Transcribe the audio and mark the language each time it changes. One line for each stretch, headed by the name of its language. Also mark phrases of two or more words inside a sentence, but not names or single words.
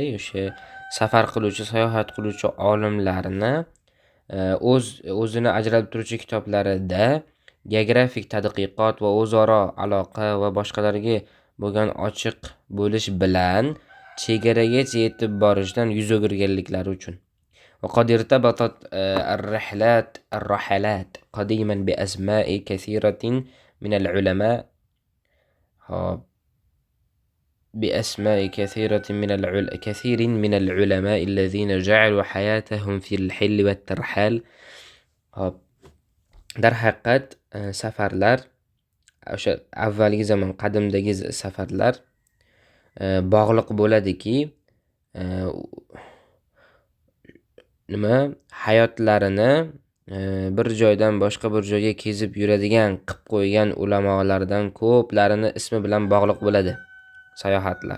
Uzbek: o'sha safar qiluvchi, sayohat qiluvchi olimlarni o'zini ajralib turuvchi kitoblarida geografik tadqiqot va o'zaro aloqa va boshqalarga bo'lgan ochiq bo'lish bilan chegaragacha yetib borishdan yuz o'girganliklari uchun.
Arabic: وقد ارتبطت الرحلات قديما بأسماء كثيرة من العلماء كثير من العلماء الذين جعلوا حياتهم في الحل والترحال.
Uzbek: Dar haqiqat safarlar, o'sha avvalgi zamon qadimdagi safarlar bog'liq bo'ladiki, hayotlarini bir joydan boshqa bir joyga kezib yuradigan qilib qo'ygan ulamolardan ko'plarini ismi bilan bog'liq bo'ladi sayohatlar.